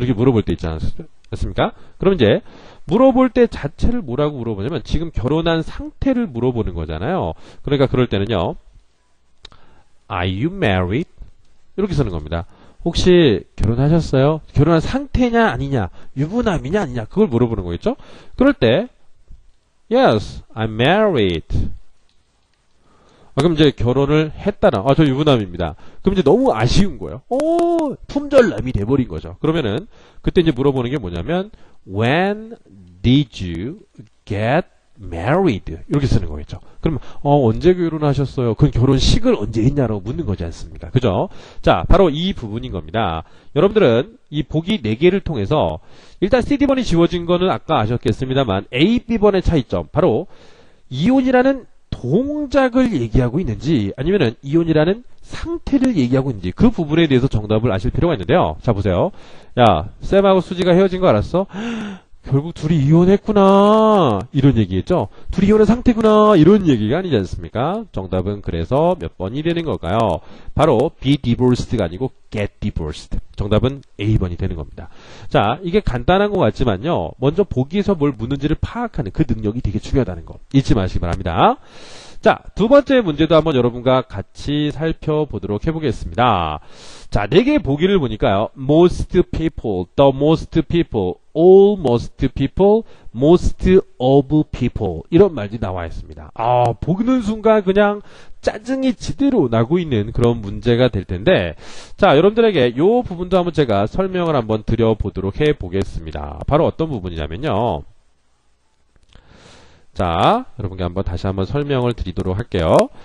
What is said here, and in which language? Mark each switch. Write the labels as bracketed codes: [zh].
[ko] 이렇게 물어볼 때 있지 않습니까? 그럼 이제 물어볼 때 자체를 뭐라고 물어보냐면 지금 결혼한 상태를 물어보는 거잖아요. 그러니까 그럴 때는요, [en] Are you married? [ko] 이렇게 쓰는 겁니다. 혹시 결혼하셨어요? 결혼한 상태냐 아니냐, 유부남이냐 아니냐, 그걸 물어보는 거겠죠. 그럴 때 [en] Yes, I'm married. [ko] 그럼 이제 결혼을 했다나, 저 유부남입니다. 그럼 이제 너무 아쉬운 거예요. 품절남이 돼버린 거죠. 그러면은 그때 이제 물어보는 게 뭐냐면 [en] When did you get married? [ko] 이렇게 쓰는 거겠죠. 그러면 언제 결혼하셨어요? 그건 결혼식을 언제 했냐라고 묻는 거지 않습니까? 그죠? 자, 바로 이 부분인 겁니다. 여러분들은 이 보기 4개를 통해서 일단 CD번이 지워진 거는 아까 아셨겠습니다만 A, B번의 차이점, 바로 이혼이라는 동작을 얘기하고 있는지 아니면은 이혼이라는 상태를 얘기하고 있는지 그 부분에 대해서 정답을 아실 필요가 있는데요. 자, 보세요. 야, 쌤하고 수지가 헤어진 거 알았어? 결국 둘이 이혼했구나 이런 얘기겠죠. 둘이 이혼한 상태구나 이런 얘기가 아니지 않습니까? 정답은 그래서 몇 번이 되는 걸까요? 바로 be divorced가 아니고 get divorced. 정답은 A번이 되는 겁니다. 자, 이게 간단한 것 같지만요, 먼저 보기에서 뭘 묻는지를 파악하는 그 능력이 되게 중요하다는 거 잊지 마시기 바랍니다. 자, 두 번째 문제도 한번 여러분과 같이 살펴보도록 해보겠습니다. 자, 4개의 보기를 보니까요, most people, the most people, almost people, most of people 이런 말들이 나와 있습니다. 보는 순간 그냥 짜증이 지대로 나고 있는 그런 문제가 될 텐데, 자, 여러분들에게 이 부분도 한번 제가 설명을 한번 드려보도록 해보겠습니다. 바로 어떤 부분이냐면요, 자, 여러분께 한번 다시 한번 설명을 드리도록 할게요.